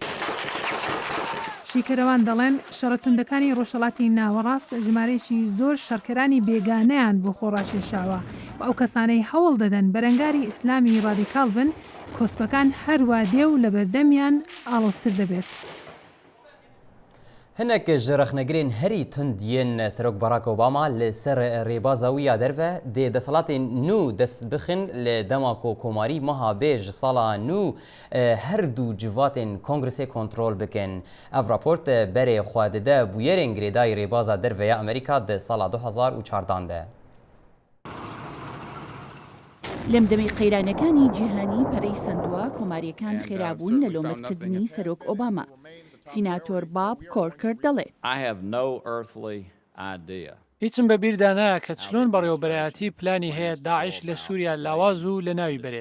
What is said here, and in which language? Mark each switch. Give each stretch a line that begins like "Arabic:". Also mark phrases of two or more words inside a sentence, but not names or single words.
Central Kurdish: شیکەرەوان دەڵێن شەڕەتوندەکانی ڕۆژهەڵاتی ناوەڕاست ژمارەیەکی زۆر شەڕکەرانی بێگانەیان بۆ خۆڕاکێشاوە و ئەو کەسانەی هەوڵ دەدەن بەرەنگاری ئیسلامی ڕادیکاڵ بن کۆسپەکان هەروە دێ و لە بەردەمیان ئاڵۆزتر دەبێت.
Kurdish: هەنێک ji rexnegerên herî tund yên Serok Barack Obama li ser rêbaza wî ya derve dê desalatên nû dest bixin li dema ku komarî meha bê ji sala nû her du civatên Kongresê kontrol bikin. Ev raport berê xwe dide bûyerên girêdayî rêbaza derve ya Amerîka di sala 2014 de.
Central Kurdish: لەم دەمەی قەیرانەکانی جیهانی پەرەی سندووە کۆماریەکان خێرابوون لە لۆمەتکردنی سەرۆک ئۆباما. سیناتۆر باب کۆرکر دەڵێت هیچم بەبیردا نایە کە چلۆن بەڕێوەبەرایەتی پلانی هەیە داعش لە سووریا لاواز و لە ناوی بەرێت.